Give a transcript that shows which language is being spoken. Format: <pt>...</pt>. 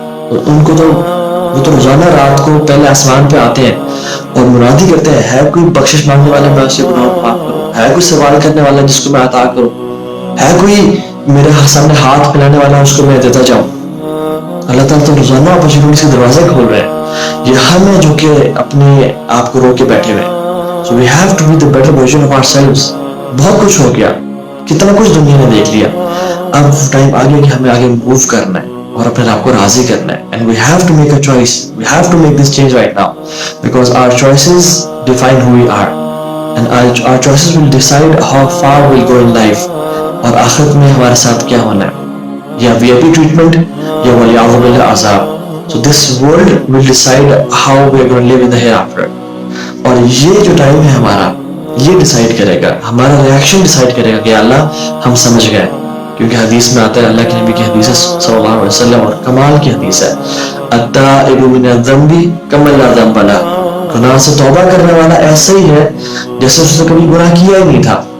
<ur>ان کو تو وہ تو روزانہ رات کو پہلے آسمان پہ آتے ہیں اور منادی کرتے ہیں، ہے کوئی بخشش مانگنے والا میں اسے گناہ معاف کروں، ہے کوئی سوال کرنے والا جس کو میں عطا کروں، ہے کوئی میرے سامنے ہاتھ پھیلانے والا اس کو میں دیتا جاؤں. اللہ تعالیٰ تو روزانہ اپرچونٹیز کے دروازے کھول رہے ہیں. یہ ہم ہیں جو کہ اپنے آپ کو روک کے بیٹھے ہوئے ہیں.</ur> <en>So we have to be the better version of ourselves.</en> <ur>بہت کچھ ہو گیا، کتنا کچھ دنیا نے دیکھ لیا، اب ٹائم آ گیا کہ ہمیں آگے موو کرنا ہے اور اپنے آپ کو راضی کرنا ہے.</ur> <en>And we have to make a choice. We have to make this change right now because our choices define who we are and our choices will decide how far we'll go in life.</en> <ur>اور آخرت میں ہمارے ساتھ کیا ہونا ہے، یا VIP treatment یا ولیعوذ باللہ عذاب.</ur> <en>So this world will decide how we are going to live in the hereafter.</en> <ur>اور یہ جو ٹائم ہے ہمارا، یہ ڈیسائیڈ کرے گا، ہمارا ریاکشن ڈیسائیڈ کرے گا کہ اللہ ہم سمجھ گئے. کیونکہ حدیث میں آتا ہے، اللہ کے نبی کی حدیث ہے صلی اللہ علیہ وسلم، اور کمال کی حدیث ہے،</ur> <ar>التائب من الذنب کمن لا ذنب لہ.</ar> <ur>گناہ سے توبہ کرنے والا ایسا ہی ہے جیسے اس نے کبھی گناہ کیا ہی نہیں تھا.</ur>